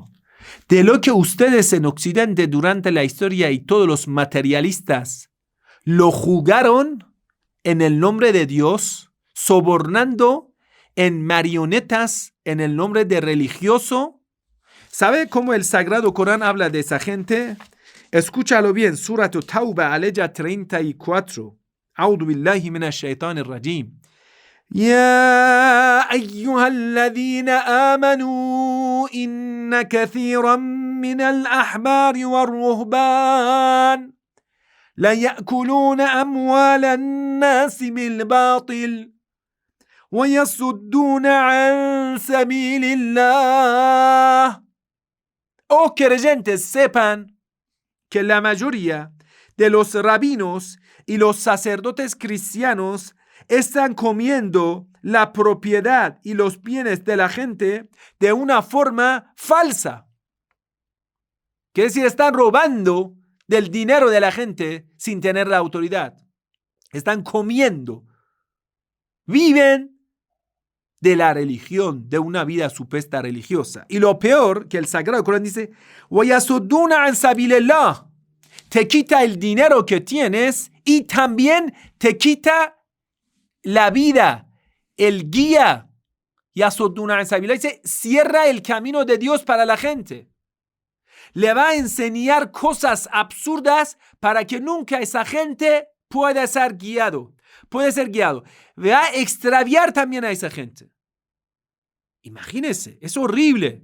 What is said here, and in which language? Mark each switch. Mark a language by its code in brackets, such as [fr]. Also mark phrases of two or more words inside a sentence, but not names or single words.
[es] De lo que ustedes en Occidente durante la historia y todos los materialistas lo jugaron en el nombre de Dios, sobornando en marionetas en el nombre de religioso. ¿Sabe cómo el Sagrado Corán habla de esa gente? Escúchalo bien, Surah Tauba, aleya 34. [ar] أعوذ بالله من الشيطان الرجيم. يا أيها الذين آمنوا إن كثيرا من الأحبار والرهبان لا يأكلون أموال الناس بالباطل ويصدون عن سبيل الله. [es] Oh creyentes, sepan que la mayoría de los rabinos y los sacerdotes cristianos están comiendo la propiedad y los bienes de la gente de una forma falsa. Quiere decir, están robando del dinero de la gente sin tener la autoridad. Están comiendo. Viven de la religión, de una vida supuesta religiosa. Y lo peor, que el Sagrado Corán dice, [ar] وَيَصُدُّونَ عَنْ سَبِيلِ اللَّهِ. [es] Te quita el dinero que tienes y también te quita la vida, el guía. [ar] يَصُدُّونَ عَنْ سَبِيلِ اللَّهِ. [es] Dice, cierra el camino de Dios para la gente. Le va a enseñar cosas absurdas para que nunca esa gente pueda ser guiado. Puede ser guiado. Va a extraviar también a esa gente. Imagínense, es horrible.